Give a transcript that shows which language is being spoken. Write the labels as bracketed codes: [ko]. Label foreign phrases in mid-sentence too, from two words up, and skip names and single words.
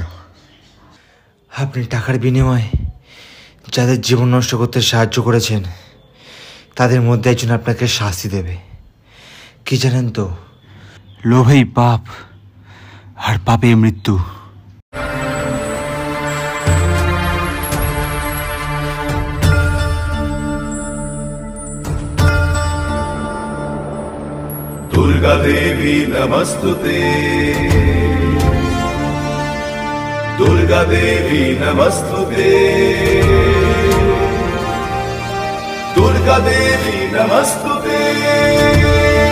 [bn] আপনি টাকার বিনিময়ে যাদের জীবন নষ্ট করতে সাহায্য করেছেন তাদের মধ্যে একজন আপনাকে শাস্তি দেবে। কি জানেন তো, লোভেই পাপ আর পাপে মৃত্যু। [sa] दुर्गा देवी नमस्तुते, दुर्गा देवी नमस्तुते, दुर्गा देवी नमस्तुते।